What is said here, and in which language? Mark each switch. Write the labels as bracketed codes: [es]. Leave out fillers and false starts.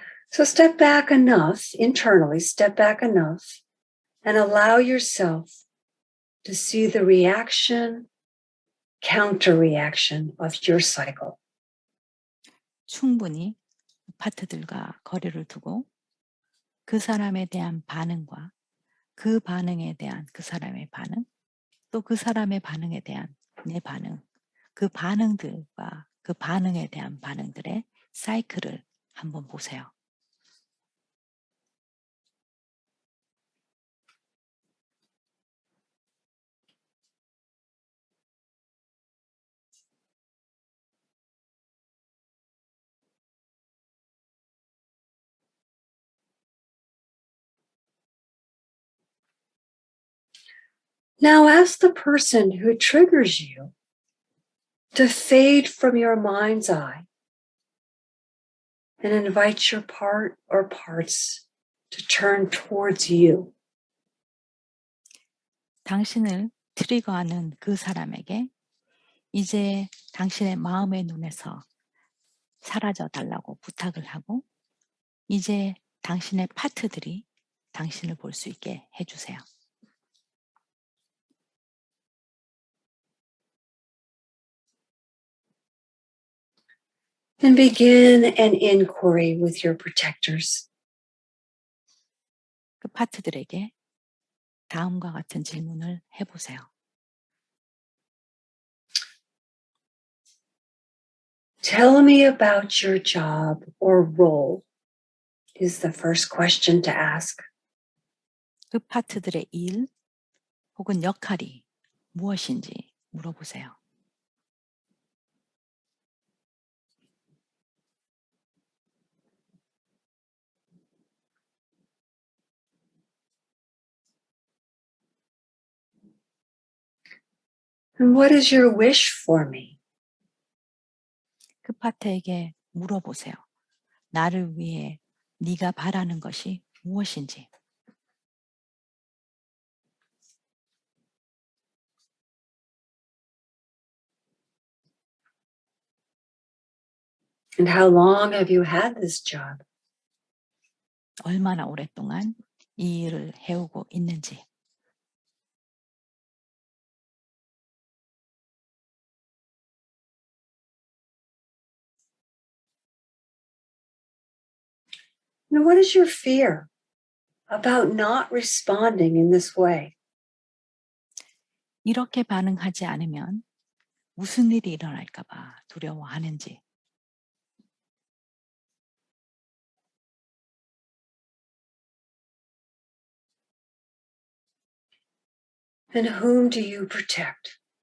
[en] So step back enough, internally, step back enough, and allow yourself to see the reaction, counter reaction of your cycle. [ko] 충분히 파트들과 거리를 두고 그 사람에 대한 반응과 그 반응에 대한 그 사람의 반응, 또 그 사람의 반응에 대한 내 반응, 그 반응들과 그 반응에 대한 반응들의 사이클을 한번 보세요. [en] Now ask the person who triggers you to fade from your mind's eye and invite your part or parts to turn towards you. [ko] 당신을 트리거하는 그 사람에게 이제 당신의 마음의 눈에서 사라져 달라고 부탁을 하고 이제 당신의 파트들이 당신을 볼 수 있게 해주세요. [en] And begin an inquiry with your protectors. [ko] 그 파트들에게 다음과 같은 질문을 해보세요. [en] Tell me about your job or role is the first question to ask. [ko] 그 파트들의 일 혹은 역할이 무엇인지 물어보세요. [en] And what is your wish for me? [ko] 그 파트에게 물어보세요. 나를 위해 네가 바라는 것이 무엇인지. [en] And how long have you had this job? [ko] 얼마나 오랫동안 이 일을 해오고 있는지. [en] And what is your fear about not responding in this way? [ko] 이렇게 반응하지 않으면 무슨 일이 일어날까 봐 두려워하는지. [en] And whom do you protect?